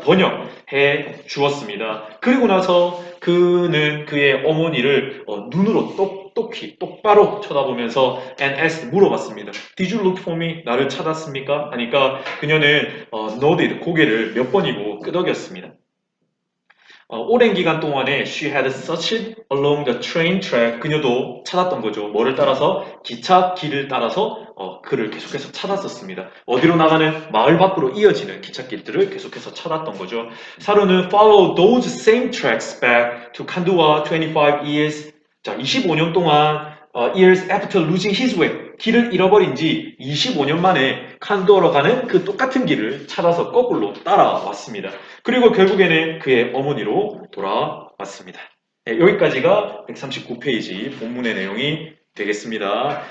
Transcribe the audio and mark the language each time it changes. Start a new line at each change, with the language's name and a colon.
Korean: 번역해 주었습니다. 그리고 나서 그는 그의 어머니를 눈으로 똑바로 쳐다보면서
English: and asked,
Korean: 물어봤습니다.
English: Did you look for me?
Korean: 나를 찾았습니까? 하니까 그녀는 nodded, 고개를 몇 번이고 끄덕였습니다. 오랜 기간 동안에
English: she had searched along the train track,
Korean: 그녀도 찾았던 거죠. 뭐를 따라서? 기차 길을 따라서 그를 계속해서 찾았었습니다. 어디로 나가는? 마을 밖으로 이어지는 기찻길들을 계속해서 찾았던 거죠.
English: 사루는 follow those same tracks back to Kandua 25 years.
Korean: 자, 25년 동안
English: years after losing his way,
Korean: 길을 잃어버린 지 25년 만에 칸도어로 가는 그 똑같은 길을 찾아서 거꾸로 따라왔습니다. 그리고 결국에는 그의 어머니로 돌아왔습니다. 네, 여기까지가 139페이지 본문의 내용이 되겠습니다.